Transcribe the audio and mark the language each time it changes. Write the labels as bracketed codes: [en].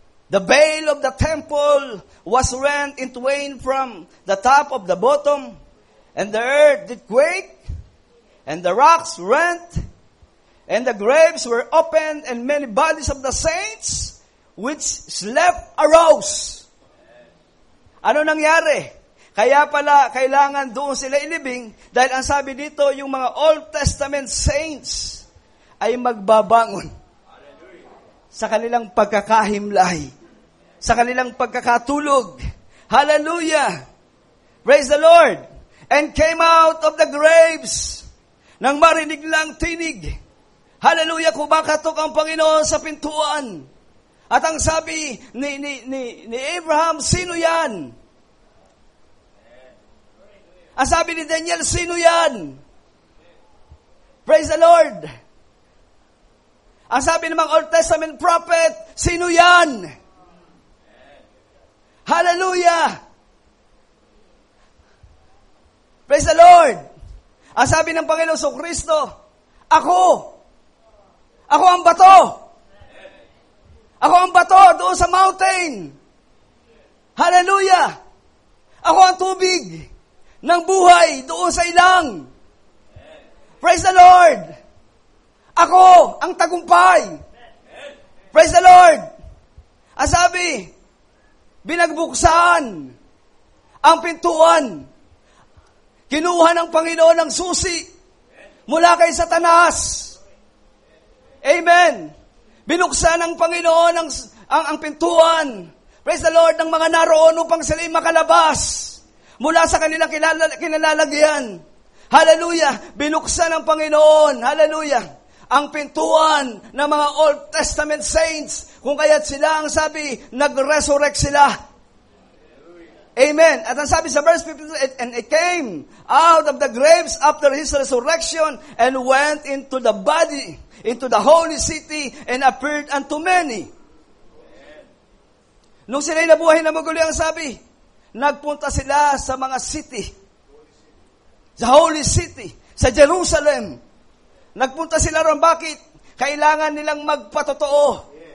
[en] The veil of the temple was rent in twain from the top of the bottom, and the earth did quake, and the rocks rent, and the graves were opened, and many bodies of the saints which slept arose. [tl] Ano nangyari? Kaya pala, kailangan doon sila ilibing, dahil ang sabi dito, yung mga Old Testament saints ay magbabangon sa kanilang pagkakahimlay, sa kanilang pagkakatulog. [en] Hallelujah! Praise the Lord! And came out of the graves, [tl] nang marinig lang tinig. [en] Hallelujah! [tl] Kumakatok ang Panginoon sa pintuan. At ang sabi ni Abraham, sino yan? Ang sabi ni Daniel, sino yan? [en] Praise the Lord! [tl] Ang sabi ng mga Old Testament prophet, sino yan? [en] Hallelujah! Praise the Lord! [tl] Ang sabi ng Panginoon sa Kristo, ako ang bato. Ako ang bato doon sa mountain. [en] Hallelujah! [tl] Ako ang tubig ng buhay doon sa ilang. [en] Praise the Lord! [tl] Ako ang tagumpay. [en] Praise the Lord! [tl] Ang sabi, binagbuksan ang pintuan. Kinuha ng Panginoon ng susi mula kay Satanas. Amen! Binuksan ng Panginoon ang pintuan. [en] Praise the Lord, [tl] ng mga naroon upang sila'y makalabas mula sa kanilang kinalalagyan. Hallelujah! Binuksan ng Panginoon. Hallelujah! Ang pintuan ng mga Old Testament saints. Kung kaya't sila, ang sabi, nag-resurrect sila. [en] Amen. [tl] At ang sabi sa verse 15, [en] and it came out of the graves after his resurrection and went into the body, into the holy city, and appeared unto many. [tl] Nung sila'y nabuhay na maguli, ang sabi, nagpunta sila sa mga city, sa [en] holy city, [tl] sa Jerusalem. Nagpunta sila ron. Bakit? Kailangan nilang magpatotoo.